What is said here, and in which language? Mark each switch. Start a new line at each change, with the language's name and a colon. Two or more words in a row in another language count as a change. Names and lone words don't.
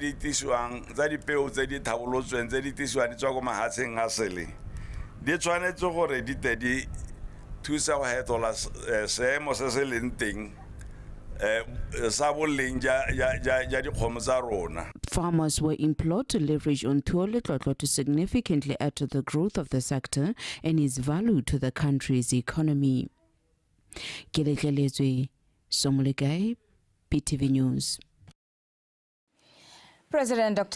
Tswana: di tisiwang tsa dipeo tse di thabolotsweng tse di tisiwang di tswa ko mahatsheng a sele di tshwanetse gore di te di thusa go hetola seemo se se leng teng sa boleng ja dikgomo tsa rona.
English: Farmers were implored to leverage on Tuo Letlotlo to significantly add to the growth of the sector and its value to the country's economy. Kelekelezwe Somolikai, PTV News. President Dr.